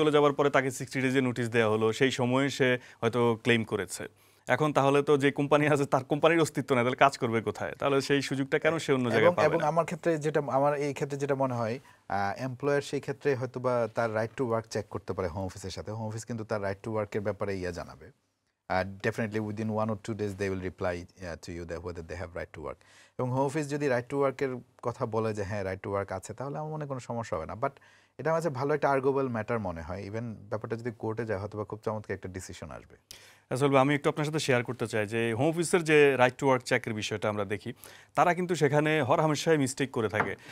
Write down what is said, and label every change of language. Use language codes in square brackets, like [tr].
[bn] চলে যাওয়ার পরে তাকে 60 ডেজে নোটিশ দেওয়া হলো, সেই সময়ে সে হয়তো ক্লেম করেছে। এখন তাহলে তো যে কোম্পানি আছে তার কোম্পানির অস্তিত্ব নেই, তাহলে কাজ করবে কোথায়? তাহলে সেই সুযোগটা কেন সে অন্য জায়গায় পাবে এবং না? আমার ক্ষেত্রে যেটা আমার এই ক্ষেত্রে যেটা মনে হয় এমপ্লয়ার সেই ক্ষেত্রে হয়তো বা তার রাইট টু ওয়ার্ক চেক করতে পারে হোম অফিসের সাথে। হোম অফিস কিন্তু তার রাইট টু ওয়ার্কের ব্যাপারে জানাবে। [en] Definitely within 1 or 2 days they will reply to you that whether they have right to work. [bn] এবং হোম অফিস যদি রাইট টু ওয়ার্কের কথা বলে যে হ্যাঁ রাইট টু ওয়ার্ক আছে, তাহলে আমার মনে কোনো সমস্যা হবে না। বাট এটা আমার কাছে ভালো একটা আর্গুয়েবল ম্যাটার মনে হয়। ইভেন ব্যাপারটা যদি কোর্টে যায় হয়তো বা খুব চমৎকার একটা ডিসিশন আসবে। আসলে আমি একটু আপনার সাথে শেয়ার করতে চাই যে হোম অফিসের যে রাইট টু ওয়ার্ক চেকের বিষয়টা আমরা দেখি, তারা কিন্তু সেখানে হরহামেশাই মিস্টেক করে থাকে।